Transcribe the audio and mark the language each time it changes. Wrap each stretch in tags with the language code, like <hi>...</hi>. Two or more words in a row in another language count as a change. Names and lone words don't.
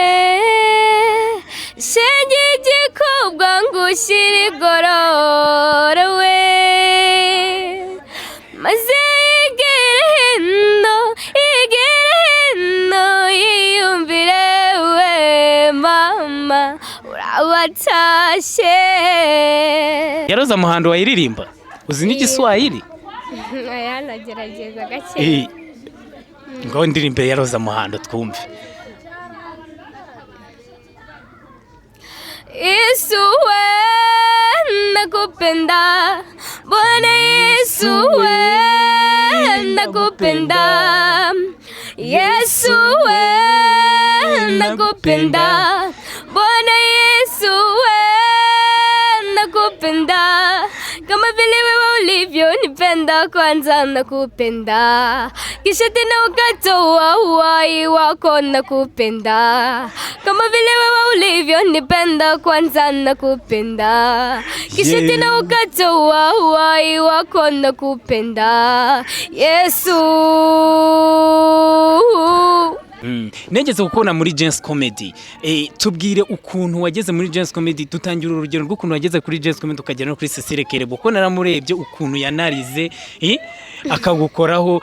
<rw>shenge igikobwa ngushyire igororowe, maze yigire hino yiyumvire we mama urabatashye. Yaroza Muhando wayiririmba uzi n'igiswahili? Aya nagerageza gake. Ngo ndirimbe Yaroza Muhando twumve.</rw> <sw>Yesu we nakupenda, Bwana Yesu we nakupenda, Yesu we nakupenda, Bwana Yesu we nakupenda, kama vile wewe ulivyonipenda kwanza nakupenda, kisha tena ukatoa uhai wako nakupenda, kama vile wewe ulivyonipenda kwanza nakupenda, kisha tena ukatoa uhai wako nakupenda, Yesu.</sw> <rw>Nigeze gukona muri Gens Comedy. Tubwire ukuntu wageze muri Gens Comedy, tutangira urugero rw'ukuntu wageze kuri Gens Comedy ukagera no kuri Cecile Kerebo, kuko naramurebye ukuntu yanarize akagukoraho.</rw>